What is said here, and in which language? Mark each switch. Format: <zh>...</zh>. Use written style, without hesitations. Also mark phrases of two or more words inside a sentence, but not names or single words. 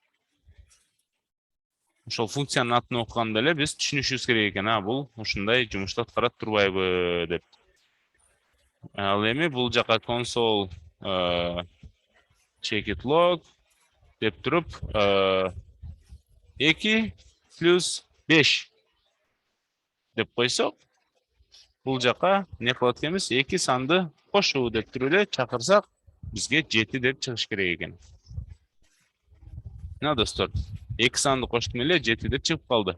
<ky>Ошол функциянын атын окуганда эле биз түшүнүшүбүз керек экен, бул ушундай жумушту аткарат турбайбы деп. Ал эми бул жака</ky> <en>console check it log</en> <ky>деп туруп 2 плюс 5 деп койсок, бул жака не кылат экенбиз? 2 санды кошуу деп туруп эле чакырсак, бизге 7 деп чыгыш керек экен. Достор, 2 санды коштум эле 7 деп чыгып калды.</ky>